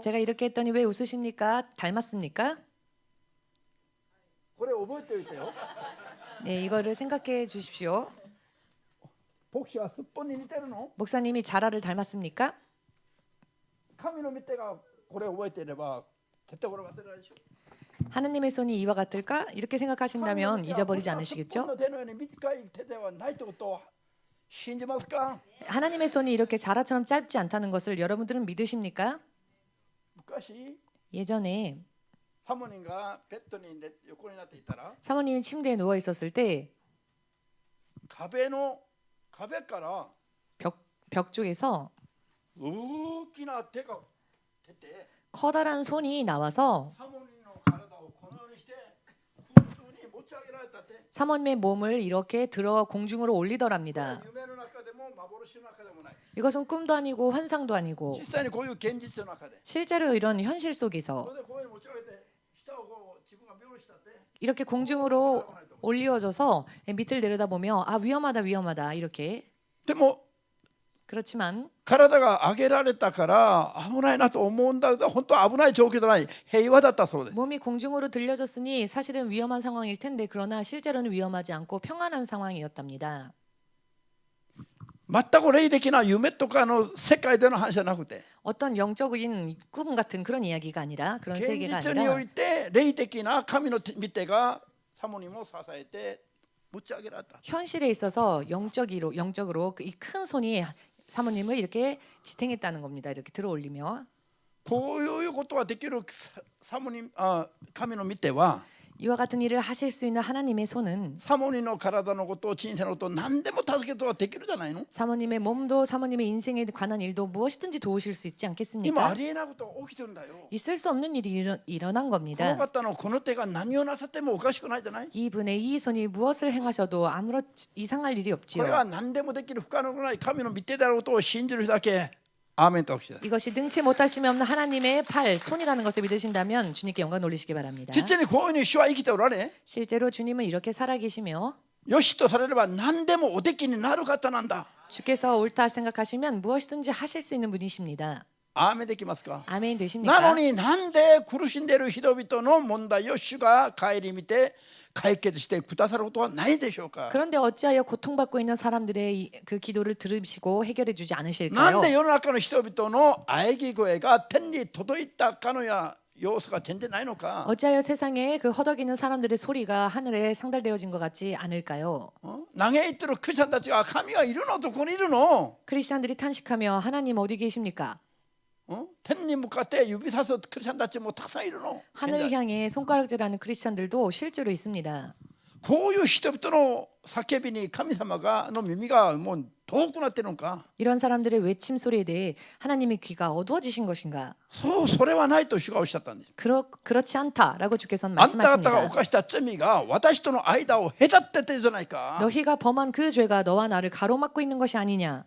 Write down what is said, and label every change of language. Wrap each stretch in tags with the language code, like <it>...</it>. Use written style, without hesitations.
<ko>제가 이렇게 했더니 왜 웃으십니까? 닮았습니까?</ko> <ja>これ覚えておいてよ</ja> <ko>네, 이거를 생각해 주십시오.</ko> <ja>牧師はすっぽんに似てるの</ja> <ko>목사님이 자라를 닮았습니까?</ko> <ja>神の御手がこれを覚えていれば絶対これ忘れないでしょ</ja> <ko>하나님의 손이 이와 같을까? 이렇게 생각하신다면 잊어버리지</ko> <ja>すっぽん</ja> <ko>않으시겠죠?</ko> <ja>の手のように短い手ではないということを信じますか</ja> <ko>하나님의 손이 이렇게 자라처럼 짧지 않다는 것을 여러분들은 믿으십니까?</ko> <ja>昔</ja> <ko>예전에</ko> <ja>サモニンがベッドに横になっていたら</ja> <ko>사모님이 침대에 누워 있었을 때</ko> <ja>壁から</ja> <ko>벽 쪽에서</ko> <ja>大きな手が出て</ja> <ko>커다란 손이 나와서</ko> <ja>サモニンの体をこのようにして空中に持ち上げられたって</ja> <ko>사모님의 몸을 이렇게 들어 공중으로 올리더랍니다.</ko> <ja>夢の中でも幻の中でもない</ja> <ko>이것은 꿈도 아니고 환상도 아니고</ko> <ja>実際にこういう現実の中で</ja> <ko>실제로 이런 현실</ko> <ja>そ</ja> <ko>속에서</ko> <ja>れでこういうふうに持ち上げて下をこう自分が見下ろしたって</ja> <ko>이렇게 공중으로 올리워져서 밑을 내려다보며 아 위험하다 이렇게</ko> <ja>でも</ja> <ko>그렇지만</ko> <ja>体が上げられたから危ないなと思うんだけど本当は危ない状況じゃない平和だったそうです</ja> <ko>몸이 공중으로 들려졌으니 사실은 위험한 상황일 텐데 그러나 실제로는 위험하지 않고 평안한 상황이었답니다.</ko> <ja>全く霊的な夢とかの世界での話じゃなくて</ja> <ko>어떤 영적인 꿈 같은 그런 이야기가 아니라 그런</ko> <ja>現</ja> <ko>세계가</ko> <ja>実にお</ja> <ko>아니라</ko> <ja>いて霊的な神の御手がサモニンを支えて持ち上げられた</ja> <ko>현실에 있어서 영적으로 이 큰 손이 사모님을 이렇게 지탱했다는 겁니다. 이렇게 들어 올리며</ko> <ja>こういうことができるサモニン神の御手は</ja> <ko>이와 같은 일을 하실 수 있는 하나님의 손은</ko> <ja>サモニンの体のこと人生のこと何でも助けることができるじゃないの</ja> <ko>사모님의 몸도 사모님의 인생에 관한 일도 무엇이든지 도우실 수 있지</ko> <ja>今あ</ja> <ko>않겠습니까?</ko> <ja>りえないことが起きてるんだよ</ja> <ko>있을 수 없는 일이 일어난</ko> <ja>この</ja> <ko>겁니다.</ko> <ja>方のこの手が何をなさってもおかしくないじゃない</ja> <ko>이분의 이 손이 무엇을 행하셔도 아무런 이상할 일이</ko> <ja>これは</ja> <ko>없지요.</ko> <ja>何でもできる不可能のない神の御手であることを信じる人だけアーメンとおっしゃる</ja> <ko>이것이 능치 못하심이 없는 하나님의 팔, 손이라는 것을 믿으신다면 주님께 영광 돌리시기 바랍니다.</ko> <ja>実にこういうふうに主は生きておられ</ja> <ko>실제로 주님은 이렇게 살아계시며</ko> <ja>よしとされれば何でもおできになる方なんだ</ja> <ko>주께서 옳다 생각하시면 무엇이든지 하실 수 있는 분이십니다.</ko> <ja>アーメンできますか</ja> <ko>아멘</ko> <ja>なの</ja> <ko>되십니까?</ko> <ja>になんで苦しんでいる人々の問題を主が顧みて解決してくださることはないでしょうか</ja> <ko>그런데 어찌하여 고통받고 있는 사람들의 그 기도를 들으시고 해결해 주지</ko> <ja>なん</ja> <ko>않으실까요?</ko> <ja>で世の中の人々の喘ぎ声が天に届いたかのや様子が全然ないのか</ja> <ko>어찌하여 세상에 그 허덕이는 사람들의 소리가 하늘에 상달되어진 것 같지 않을까요?</ko> <ja>嘆いてるクリスチャンたちが神がいるのどこにいるの</ja> <ko>크리스찬들이 탄식하며 하나님 어디 계십니까?</ko> <ja>天に向かって指さすクリスチャンたちもたくさんいるの</ja> <ko>하늘을 향해 손가락질하는 크리스찬들도 실제로 있습니다.</ko> <ja>こういう人々の叫びに神様がの耳がもう遠くなってるのか</ja> <ko>이런 사람들의 외침 소리에 대해 하나님의 귀가 어두워지신 것인가?</ko> <ja>それはないと主がおっしゃったんです</ja> <ko>그렇지 않다라고 주께서는</ko> <ja>あんた方が犯した罪が私との間を隔ててるじゃないか</ja> <ko>너희가 범한 그 죄가 너와 나를 가로막고 있는 것이 아니냐?</ko>